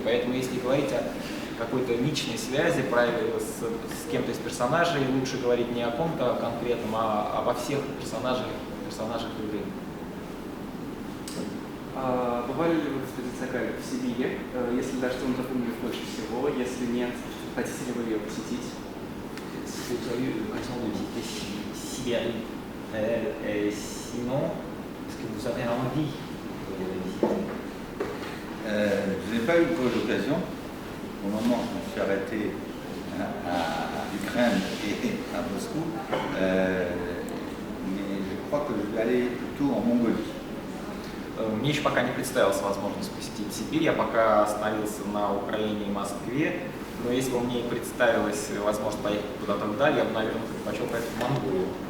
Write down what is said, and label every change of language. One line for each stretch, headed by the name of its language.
Russian: Поэтому если говорить о какой-то личной связи с кем-то из персонажей, лучше говорить не о ком-то конкретном, а обо всех персонажах игры. Бывали ли вы, господин Сагаль, в Сибири? Если да, что вам запомнилось больше всего? Если нет, хотите ли вы ее посетить?
French: Est-ce que vous avez eu l'occasion de visiter Sibérie et sinon, est-ce que vous avez envie de les visiter? Je n'ai pas eu l'occasion. Au moment où je me suis arrêté à Ukraine et à Moscou, mais je crois que je vais aller plutôt en Mongolie.
Russian: Мне еще пока не представилась возможность посетить Сибирь, я пока остановился на Украине и Москве, но если бы мне представилась возможность поехать куда-то вдаль, я бы, наверное, предпочел поехать в Монголию.